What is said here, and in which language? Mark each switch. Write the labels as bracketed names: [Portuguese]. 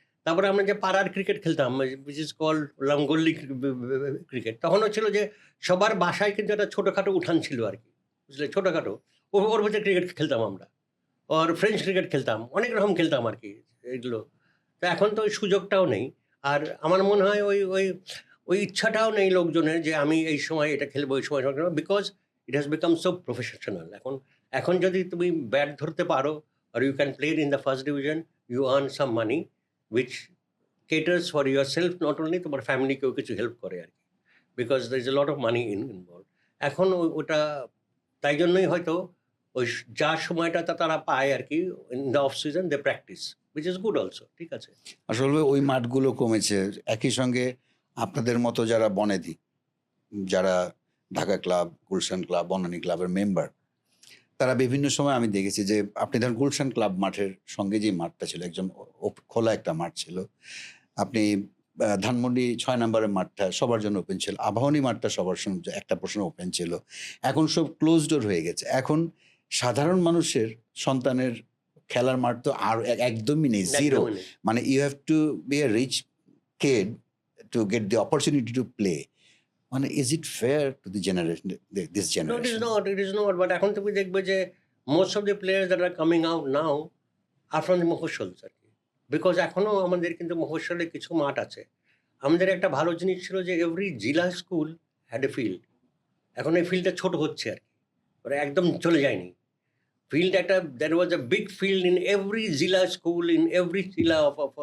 [Bangla] তারপরে আমরা যে পাড়ার ক্রিকেট খেলতাম, [English] which is called gully cricket, [Bangla] তখনও ছিল যে সবার বাসায় কিন্তু একটা ছোটোখাটো উঠান ছিল আর কি, বুঝলে, ছোটোখাটো। ওর ভিতরে ক্রিকেট খেলতাম আমরা, আর ফ্রেঞ্চ ক্রিকেট খেলতাম, অনেক রকম খেলতাম আর কি এগুলো। তো এখন তো ওই সুযোগটাও নেই। আর আমার মনে হয় ওই ইচ্ছাটাও নেই লোকজনের যে আমি এই সময় এটা খেলবো, ওই সময় খেলবো, [English] Because it has become so professional. [Bangla] এখন যদি তুমি ব্যাট ধরতে পারো, [English] or you can play it in the first division, you earn some money which caters for yourself, not only [Bangla] তোমার ফ্যামিলিকেও কিছু হেল্প করে আর কি, [English] Because there is a lot of money involved. [Bangla] এখন ওটা তাই জন্যই হয়তো ওই যা সময়টা তারা পায় আর কি, [English] in the off season they practice, which is good also, [Bangla] ঠিক আছে। আসলে ওই মাঠগুলো কমেছে। একই সঙ্গে আপনাদের মতো যারা বনেদি, যারা ঢাকা ক্লাব, গুলশান ক্লাব, বনানী ক্লাবের মেম্বার, তারা বিভিন্ন সময় আমি দেখেছি যে আপনি ধরেন গুলশান ক্লাব মাঠের সঙ্গে যে মাঠটা ছিল, একজন খোলা একটা মাঠ ছিল। আপনি ধানমন্ডি 6 নম্বরের মাঠটা সবার জন্য ওপেন ছিল, আবাহনী মাঠটা সবার সঙ্গে একটা পোর্শন ওপেন ছিল। এখন সব ক্লোজ ডোর হয়ে গেছে। এখন সাধারণ মানুষের সন্তানের খেলার মাঠ তো আর একদমই নেই, জিরো। একদমই নেই। [English] মানে you have to be a rich kid to get the opportunity to play. মানে is it fair to the generation, this No, generation? it is not. But [Bangla] এখন তুমি দেখবে যে [English] most of the players that are coming out now are from the mofussils আর কি। [Bangla] Because এখনও আমাদের কিন্তু মফস্বলে কিছু মাঠ আছে। আমাদের একটা ভালো জিনিস ছিল যে [English] Every zilla school had a field. [Bangla] এখন এই ফিল্ডটা ছোট হচ্ছে আর কি, মানে একদম চলে যায়নি। ফিল্ড একটা, [English] there was a big field in every zilla school, in every zilla of